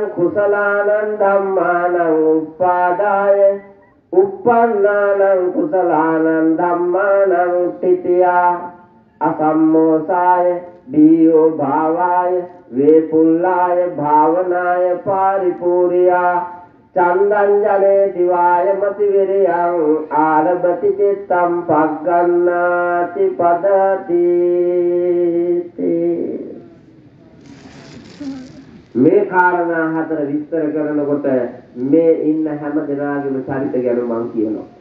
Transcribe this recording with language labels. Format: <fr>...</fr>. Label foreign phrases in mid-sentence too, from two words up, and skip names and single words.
<pi>kusalaanaṁ dhammānaṁ uppādāya uppannānaṁ kusalaanaṁ dhammānaṁ titiyā asammosāya bhiyo bhāvāya vepullāya bhāvanāya pāripūriyā චන්දංජනේ දිවාය මති විරියං ආරබති චිත්තම් පග්ගන්නාති පදති.</pi> <si>මේ කාරණා හතර විස්තර කරනකොට මේ ඉන්න හැම දෙනාගේම චරිත ගැන මම කියනවා.</si>